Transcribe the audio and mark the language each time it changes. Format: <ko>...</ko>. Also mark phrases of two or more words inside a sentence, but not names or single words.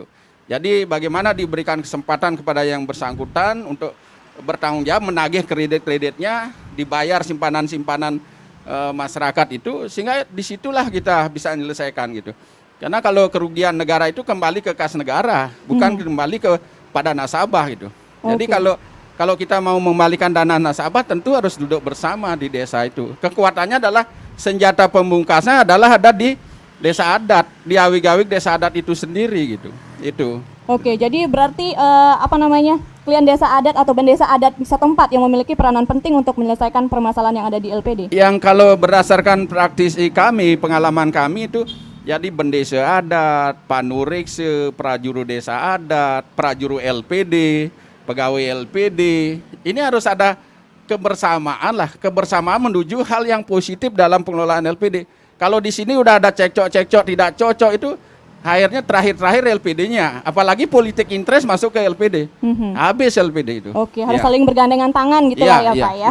<id>Jadi bagaimana diberikan kesempatan kepada yang bersangkutan untuk bertanggung jawab menagih kredit-kreditnya, dibayar simpanan-simpanan masyarakat itu, sehingga disitulah kita bisa menyelesaikan gitu. Karena kalau kerugian negara itu kembali ke kas negara, bukan kembali kepada nasabah gitu. Jadi kalau kita mau mengembalikan dana nasabah tentu harus duduk bersama di desa itu. Kekuatannya adalah senjata pembungkasnya adalah ada di desa adat, di awig-awig desa adat itu sendiri gitu. Itu. Oke, jadi berarti klien desa adat atau bendesa adat setempat yang memiliki peranan penting untuk menyelesaikan permasalahan yang ada di LPD. Yang kalau berdasarkan praktisi kami, pengalaman kami itu jadi bendesa adat, panurekse, prajuru desa adat, prajuru LPD, pegawai LPD, ini harus ada kebersamaan lah, kebersamaan menuju hal yang positif dalam pengelolaan LPD. Kalau di sini udah ada cekcok-cekcok tidak cocok itu akhirnya terakhir LPD-nya, apalagi politik interest masuk ke LPD, habis LPD itu. Oke, harus saling bergandengan tangan gitu lah ya Pak ya.</id>